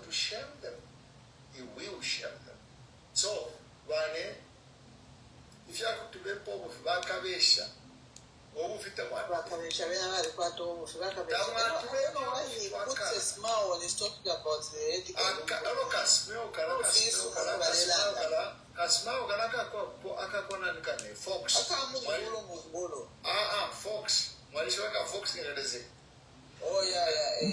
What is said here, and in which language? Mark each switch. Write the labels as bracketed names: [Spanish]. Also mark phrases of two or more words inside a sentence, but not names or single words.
[English] shame them. He will shame them. So, if you have to be poor, if you have to [Bemba] Bakabesha bena bali kwata obufi bakabesha. [English] He puts a smile when he's talking about the education. Fox. Oh yeah.